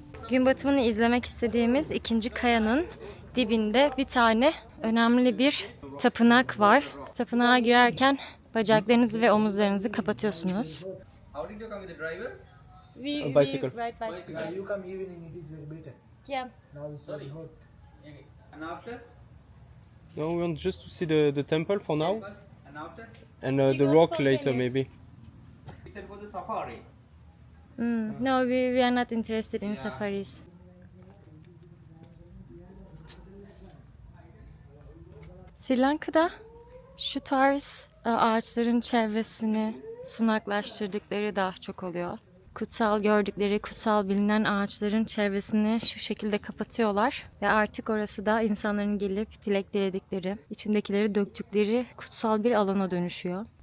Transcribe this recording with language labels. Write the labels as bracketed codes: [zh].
[tr] Gün batımını izlemek istediğimiz ikinci kayanın dibinde bir tane önemli bir tapınak var. Tapınağa girerken bacaklarınızı ve omuzlarınızı kapatıyorsunuz. [en] How did you come with the driver? We, Bicycle. we ride bicycle. Now you come evening, it is very better. Yeah. Now it's very hot. And after? No, we want just to see the temple for now, And after? and We the rock later spontaneous. maybe. He said for the safari. No, we are not interested in safaris. [tr] Sri Lanka'da şu tarz ağaçların çevresini sunaklaştırdıkları daha çok oluyor. Kutsal gördükleri, kutsal bilinen ağaçların çevresini şu şekilde kapatıyorlar ve artık orası da insanların gelip dilek diledikleri, içindekileri döktükleri kutsal bir alana dönüşüyor.